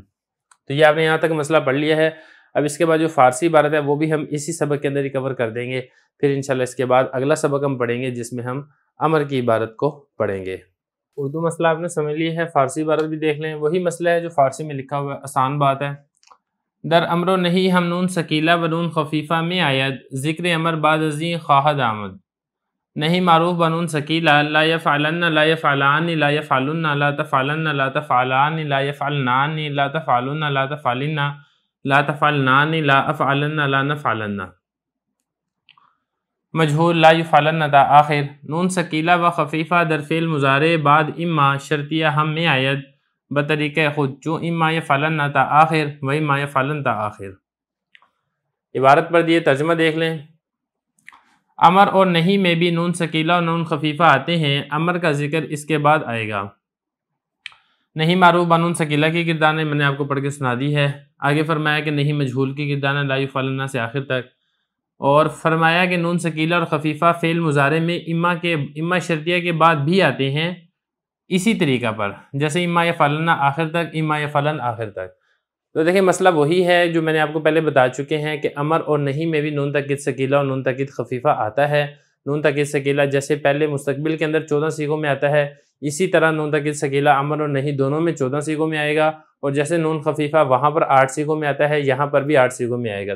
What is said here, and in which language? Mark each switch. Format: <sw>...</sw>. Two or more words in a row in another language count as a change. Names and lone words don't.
<ur>تو یہ آپ نے یہاں تک مسئلہ پڑھ لیا ہے. اب اس کے بعد جو فارسی عبارت ہے وہ بھی ہم اسی سبق کے اندر ہی کور کر دیں گے. پھر انشاءاللہ اس کے بعد اگلا سبق ہم پڑھیں گے جس میں ہم امر کی عبارت کو پڑھیں گے. اردو مسئلہ آپ نے سمجھ لی ہے، فارسی عبارت بھی دیکھ لیں. وہی مسئلہ ہے جو فارسی میں لکھا ہوا ہے، آسان بات ہے.</ur> <fa>در امر و نہیں ہم نون ثقیلہ بنون خفیفہ میں آید، ذکر امر بعد ازیں خواہد آمد. نہیں معروف بنون ثقیلہ</fa> <ar>لا یفعلن لا یفعلان لا یفعلن لا تفعلن لا تفعلان لا یفعلنان لا تفعلن لا تفعلن لا تفعلنان لا افعلن لا نفعلن.</ar> <fa>مجہول</fa> <ar>لا یفعلن</ar> <fa>تا آخر، نون ثقیلہ و خفیفہ در فعل مضارع بعد اما شرطیہ ہم میں آید بطریقہ خود، جو</fa> <ar>اما یفعلن</ar> <fa>تا آخر و</fa> <ar>اما یفعلن</ar> <fa>تا آخر.</fa> <ur>عبارت پر دیے ترجمہ دیکھ لیں۔ امر اور نہیں میں بھی نون ثقیلہ اور نون خفیفہ آتے ہیں، امر کا ذکر اس کے بعد آئے گا۔ نہیں معروف بنون ثقیلہ کی گردان میں نے آپ کو پڑھ کے سنا دی ہے۔ آگے فرمایا کہ نہیں مجہول کی گردان</ur> <ar>لا یفعلن</ar> <ur>سے آخر تک، اور فرمایا کہ نون ثقیلہ اور خفیفہ فعل مضارع میں اما شرطیہ کے بعد بھی آتے ہیں اسی طریقہ پر، جیسے</ur> <ar>اما یفعلن</ar> <ur>آخر تک،</ur> <ar>اما یفعلن</ar> <ur>آخر تک۔ تو دیکھیں مسئلہ وہی ہے جو میں نے آپ کو پہلے بتا چکے ہیں کہ امر اور نہیں میں بھی نون تاکید ثقیلہ اور نون تاکید خفیفہ آتا ہے۔ نون تاکید ثقیلہ جیسے پہلے مستقبل کے اندر 14 صیغوں میں آتا ہے، اسی طرح نون تاکید ثقیلہ امر اور نہیں دونوں میں 14 صیغوں میں آئے گا، اور جیسے نون خفیفہ وہاں پر 8 صیغوں میں آتا ہے، یہاں پر بھی 8 صیغوں میں آئے گا۔</ur>